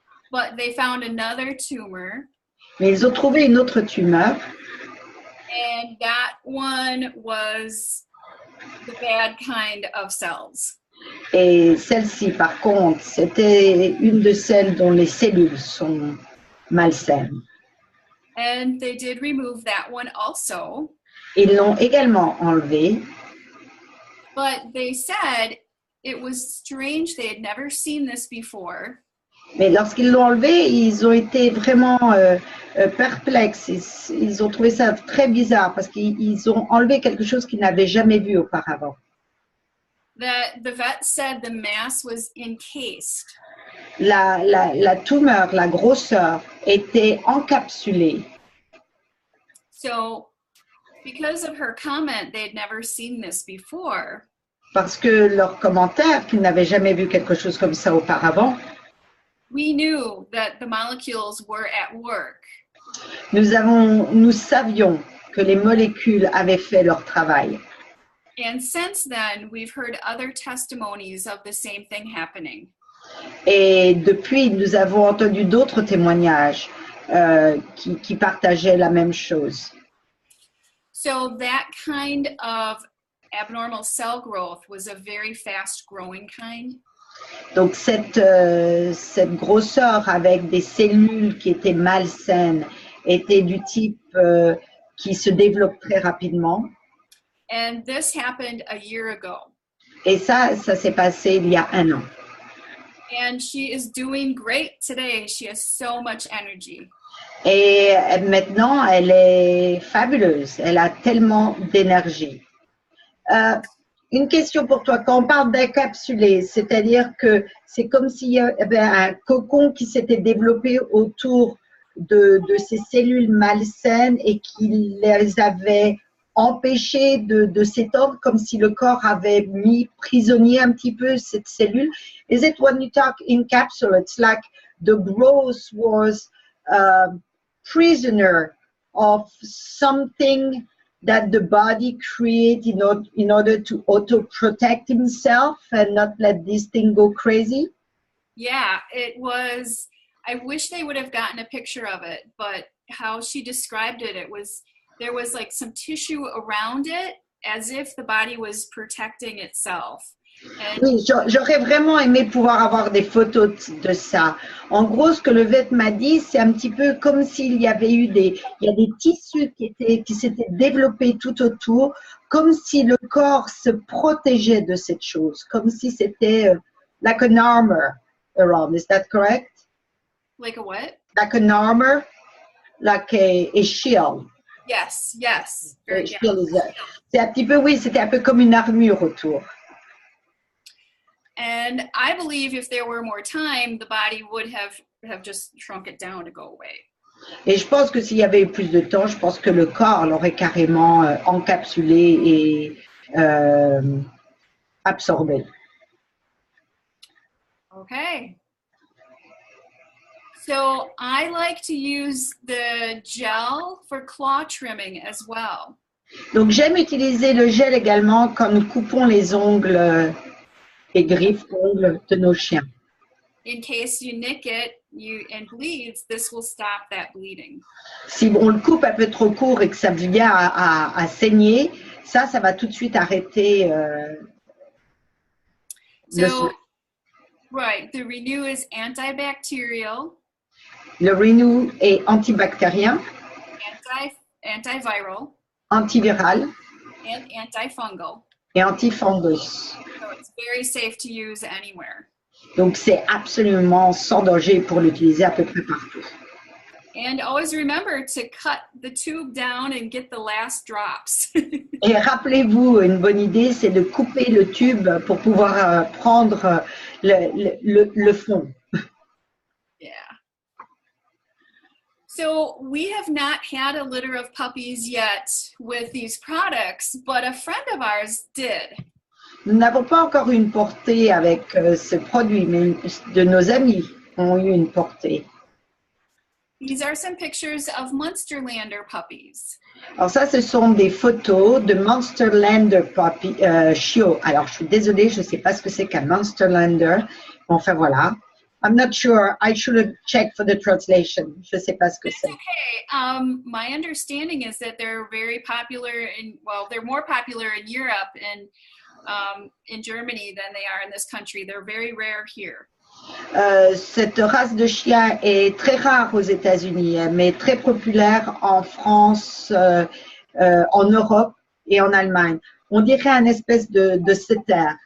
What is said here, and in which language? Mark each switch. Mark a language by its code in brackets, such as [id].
[en] But they found another tumor. [fr] Mais ils ont trouvé une autre tumeur. [en] And that one was the bad kind of cells. [fr] Et celle-ci, par contre, c'était une de celles dont les cellules sont malsaines. [en] And they did remove that one also. [fr] Ils l'ont également enlevée. [en] But they said it was strange. They had never seen this before. [fr] Mais lorsqu'ils l'ont enlevée, ils ont été vraiment perplexes. Ils ont trouvé ça très bizarre parce qu'ils ont enlevé quelque chose qu'ils n'avaient jamais vu auparavant. [en] The vet said the mass was encased. [fr] La tumeur, la grosseur, était encapsulée. [en] So, because of her comment, they had never seen this before. [fr] Parce que leur commentaire, qu'ils n'avaient jamais vu quelque chose comme ça auparavant, [en] we knew that the molecules were at work. [fr] Nous savions que les molécules avaient fait leur travail. [en] And since then, we've heard other testimonies of the same thing happening. [fr] Et depuis, nous avons entendu d'autres témoignages qui partageaient la même chose. [en] So that kind of abnormal cell growth was a very fast growing kind. [fr] Donc cette grosseur avec des cellules qui étaient malsaines était du type qui se développe très rapidement. [en] And this happened a year ago. [fr] Et ça s'est passé il y a 1 an. [en] And she is doing great today. She has so much energy. [fr] Et maintenant, elle est fabuleuse. Elle a tellement d'énergie. Une question pour toi. Quand on parle d'encapsulé, c'est-à-dire que c'est comme s'il y avait un cocon qui s'était développé autour de ces cellules malsaines et qui les avait empêchées de s'étendre, comme si le corps avait mis prisonnier un petit peu cette cellule. [en] Is it when you talk in capsule, it's like the growth was prisoner of something that the body create in order to auto-protect himself and not let this thing go crazy? Yeah, it was, I wish they would have gotten a picture of it, but how she described it, there was like some tissue around it as if the body was protecting itself. And [fr] Oui, j'aurais vraiment aimé pouvoir avoir des photos de ça. En gros, ce que le vet m'a dit, c'est un petit peu comme s'il y avait eu il y a des tissus qui s'étaient développés tout autour, comme si le corps se protégeait de cette chose, comme si c'était [en] like an armor around. Is that correct? like a what? Like an armor, like a shield. Yes, yes. A shield [fr] c'est un petit peu, oui, c'était un peu comme une armure autour. [en] And I believe if there were more time, the body would have just shrunk it down to go away. [fr] Et je pense que s'il y avait eu plus de temps, je pense que le corps l'aurait carrément encapsulé et absorbé. [en] Okay. So I like to use the gel for claw trimming as well. [fr] Donc j'aime utiliser le gel également quand nous coupons les ongles, les griffes, ongles de nos chiens. [en] In case you nick it and bleeds, this will stop that bleeding. [fr] Si on le coupe un peu trop court et que ça vient à saigner, ça va tout de suite arrêter. [en] Right, the Renew is antibacterial. [fr] Le Renew est antibactérien, [en] antiviral, [fr] antiviral [en] and antifungal. [fr] Et antifungus. [en] So it's very safe to use anywhere. [fr] Donc c'est absolument sans danger pour l'utiliser à peu près partout. [en] And always remember to cut the tube down and get the last drops. [fr] Et rappelez-vous, une bonne idée, c'est de couper le tube pour pouvoir prendre le fond. [en] Yeah. So we have not had a litter of puppies yet with these products, but a friend of ours did. [fr] Nous n'avons pas encore eu une portée avec ce produit, mais de nos amis ont eu une portée. [en] These are some pictures of Munsterlander puppies. [fr] Alors ça, ce sont des photos de Munsterlander chiots. Alors, je suis désolée, je ne sais pas ce que c'est qu'un Munsterlander. Enfin, voilà. [en] I'm not sure. I should have checked for the translation. [fr] Je ne sais pas ce que c'est. [en] Okay. My understanding is that they're very popular they're more popular in Europe and in Germany than they are in this country. They're very rare here. [fr] Cette race de chien est très rare aux États-Unis, mais très populaire en France, en Europe et en Allemagne. On dirait un espèce de setter.